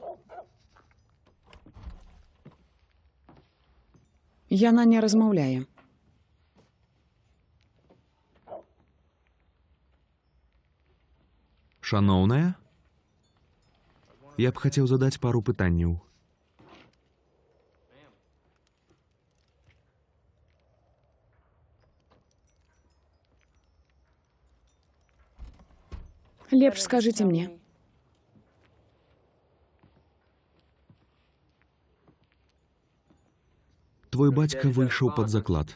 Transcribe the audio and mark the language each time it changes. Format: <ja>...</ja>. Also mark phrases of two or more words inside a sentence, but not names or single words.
<be>Яна не размаўляе. Шановная?</be> <ru>Я б хотел задать пару пытанняў.</ru> <be>Лепш скажыце мне. Твой бацька выйшаў пад заклад.</be>